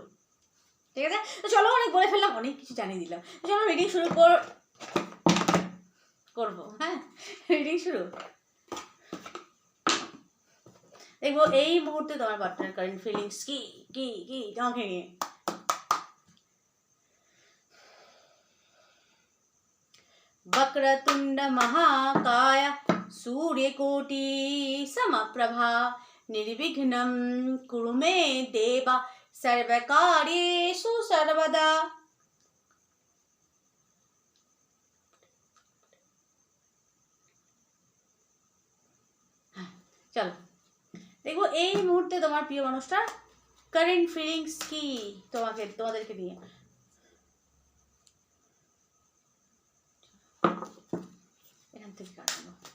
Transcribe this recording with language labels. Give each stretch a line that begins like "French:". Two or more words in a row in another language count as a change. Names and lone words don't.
Bangla: ঠিক আছে, তো চলো, অনেক বলে ফেললাম, অনেক কিছু জানিয়ে দিলাম। চলো রিডিং শুরু করবো। হ্যাঁ, রিডিং শুরু। দেখবো এই মুহূর্তে তোমার পার্টনার
English: current feelings
Bangla: কি কি কি তোমাকে নিয়ে।
Sanskrit: वक्रतुंड महाकाय सूर्यकोटि समप्रभा निर्विघ्नं कुरु मे देव सर्वकार्येषु सर्वदा।
Bangla: চলো দেখবো এই মুহূর্তে তোমার প্রিয় মানুষটার
English: current feelings
Bangla: কি তোমাদেরকে নিয়ে। এখান থেকে কাটানো।